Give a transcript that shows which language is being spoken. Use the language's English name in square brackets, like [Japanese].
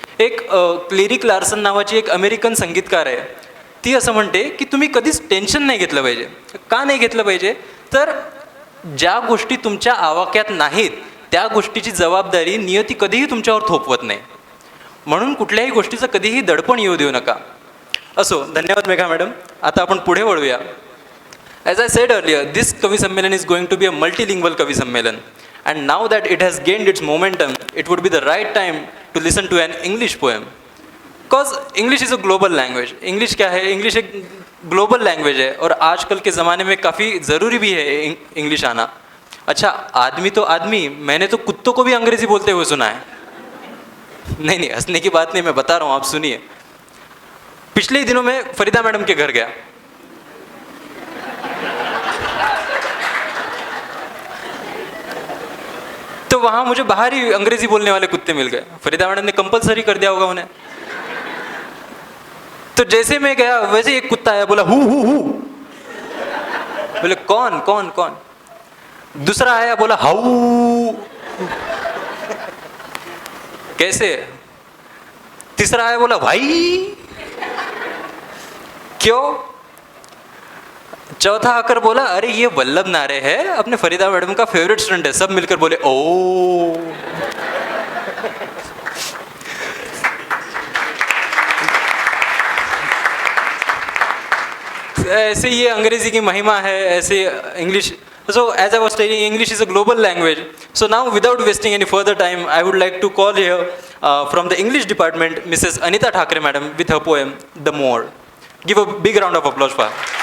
[Marathi] एक क्लेरी क्लार्सन नावाची एक अमेरिकन संगीतकार आहे, ती असं म्हणते की तुम्ही कधीच टेन्शन नाही घेतलं पाहिजे। का नाही घेतलं पाहिजे तर ज्या गोष्टी तुमच्या आवाक्यात नाहीत त्या गोष्टीची जबाबदारी नियती कधीही तुमच्यावर थोपवत नाही, म्हणून कुठल्याही गोष्टीचं कधीही दडपण येऊ देऊ नका। असो, धन्यवाद मेघा मॅडम। आता आपण पुढे वळूया। [English] As I said earlier, this Kavi Sammelan is going to be a multilingual Kavi Sammelan, and now that it has gained its momentum, it would be the right time to listen to an English poem. Because English is a global language. [Hindi] English क्या है? English एक global language है और आजकल के ज़माने में काफ़ी ज़रूरी भी है इंग्लिश आना। अच्छा, आदमी तो आदमी, मैंने तो कुत्तों को भी अंग्रेज़ी बोलते हुए सुना है। नहीं, हंसने की बात नहीं, मैं बता रहा हूँ, आप सुनिए। पिछले ही दिनों में फरीदा मैडम के घर गया, तो वहाँ मुझे बाहर ही अंग्रेज़ी बोलने वाले कुत्ते मिल गए। फरीदा मैडम ने कंपलसरी कर दिया होगा उन्हें। तो जैसे मैं गया वैसे एक कुत्ता आया, बोला हु हु हु। बोले कौन कौन कौन? दूसरा आया, बोला हाउ। कैसे? तीसरा आया, बोला भाई। क्यों? चौथा आकर बोला अरे ये वल्लभ नारे है, अपने फरीदा मैडम का फेवरेट स्टूडेंट है। सब मिलकर बोले ओ। ऐसे ये अंग्रेजी की महिमा है, ऐसे English. [English] So as I was stating, English is a global language. So now without wasting any further time, I would like to call here from the English department, Mrs. Anita Thakre madam with her poem, The More. Give a big round of applause for her.